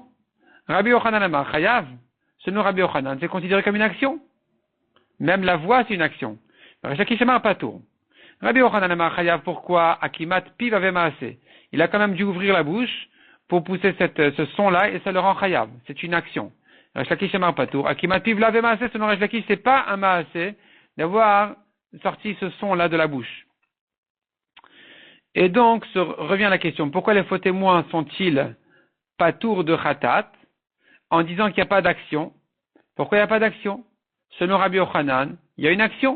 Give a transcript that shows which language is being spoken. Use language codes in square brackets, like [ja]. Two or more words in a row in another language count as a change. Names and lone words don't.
[he] רבי יוחנן אמר חייב, [fr] selon Rabbi Yochanan, c'est considéré comme une action. Même la voix, c'est une action. [he] רבי יוחנן אמר חייב, [fr] pourquoi? [he] עקימת פיו הוי מעשה. [fr] Il a quand même dû ouvrir la bouche pour pousser ce son-là, et ça le rend chayav. C'est une action. [he] ריש לקיש אמר פטור. עקימת פיו הוי מעשה, [fr] selon Resh Lakish, c'est pas un maaseh d'avoir sorti ce son-là de la bouche. Et donc, revient la question, pourquoi les faux témoins sont-ils patour de khatat, en disant qu'il n'y a pas d'action? Pourquoi il n'y a pas d'action? Selon Rabbi Yochanan, il y a une action.